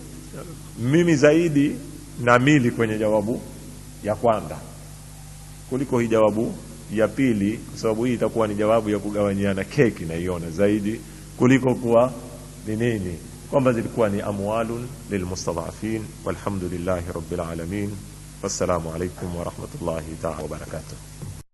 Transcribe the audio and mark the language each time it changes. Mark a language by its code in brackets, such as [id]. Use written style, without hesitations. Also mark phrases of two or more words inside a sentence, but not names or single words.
[sw] Mimi zaidi na mili kwenye jawabu ya kwanza kuliko hii jawabu ya pili, kwa sababu hii itakuwa ni jawabu ya kugawanyiana keki, na iona zaidi kuliko kuwa ni nini, kwamba zilikuwa ni [ar] أموال للمستضعفين. والحمد لله رب العالمين. والسلام عليكم ورحمة الله تعالى وبركاته.